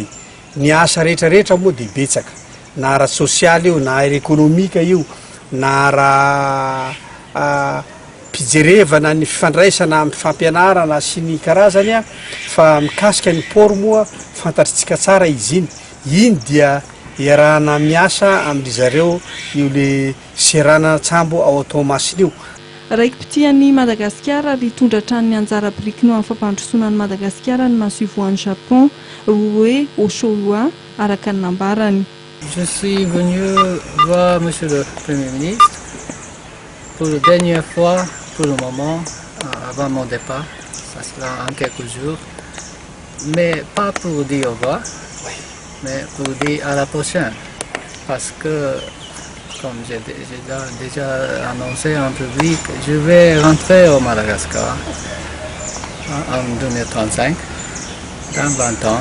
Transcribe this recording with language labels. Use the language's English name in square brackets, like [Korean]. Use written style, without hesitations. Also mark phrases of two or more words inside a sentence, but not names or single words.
[Malagasy] Ny asa rehetrarehetra moa dia betsaka, na ara sosialy io, na ara ekonomika io, na ara mpijerevana ny fifandraisana amin'ny fampianarana sy ny karazany fa mikasika ny port moa fantatritsika tsara izy iny dia iarahana miasa amin'ny zareo io le serana tsambo ao Tomasina io. Raiki-pitian'ny Madagasikara ary tondra tran'ny anjara biriky amin'ny fampandrosoana ny Madagasikara ny masovoan'ny Japon Rei Osoya araka ny nambarany. [French] Je suis venu voir Monsieur le Premier Ministre pour la dernière fois, pour le moment, avant mon départ, ça sera en quelques jours, mais pas pour dire au revoir, mais pour dire à la prochaine, parce que, comme j'ai déjà annoncé en public, je vais rentrer au Madagascar en 2035, dans 20 ans.